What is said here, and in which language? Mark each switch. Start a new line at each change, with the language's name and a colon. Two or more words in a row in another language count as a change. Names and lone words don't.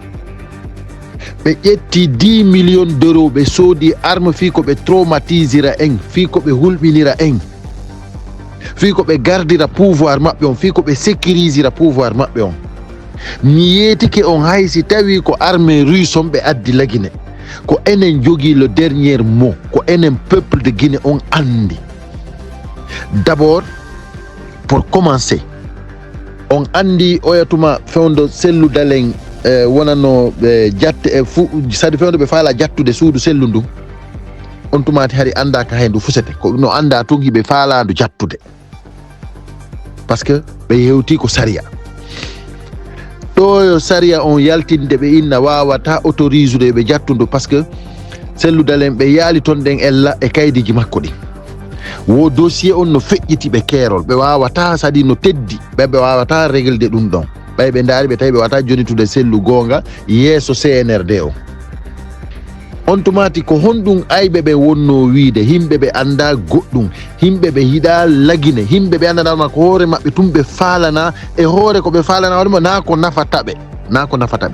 Fula: ɓe ƴetti
French: 10 millions d'euros
Fula: ɓe soodi arme fii ko ɓe traumatisera en, fii ko ɓe hulɓinira en, fii ko ɓe gardira pouvoir maɓɓe on, fii ko ɓe sécurisira pouvoir maɓɓe on. mi yeetike on hay si tawi ko
French: armée russe
Fula: on ɓe addi Laguine, ko enen jogui
French: le dernier mot,
Fula: ko enen
French: peuple de Guinée
Fula: on andi.
French: d'abord pour commencer
Fula: on andi oyatuma fewndo selludalen wonano jatte e fu sadi fewndo ɓe faala jattude suudu sellu ndu on tumati hari anda ka hen ndu fusete ko no anda tun hiɓe faalandu jattude
French: par ce que
Fula: ɓe hewti ko saria. ɗo yo saria on yaltinde ɓe inna wawata autoriser ɓe jattudu
French: par ce que
Fula: selludalen ɓe yaali ton ɗen ella e kaydiji makko ɗi. wo dossier on no feƴƴiti ɓe keerol, ɓe wawata sadi no teddi ɓe wawata réglede ɗum ɗon. ɓay ɓe daari ɓe tawi ɓe wata jonitude sellu gonga yeeso CNRD o. on tumati ko honɗum ayɓe ɓe wonno wiide himɓe ɓe anda goɗɗum, himɓe ɓe hiɗa Laguine, himɓe ɓe andanama ko hoore maɓɓe tum ɓe faalana e hoore ko ɓe faalana hoorema na ko nafataɓe, na ko nafataɓe.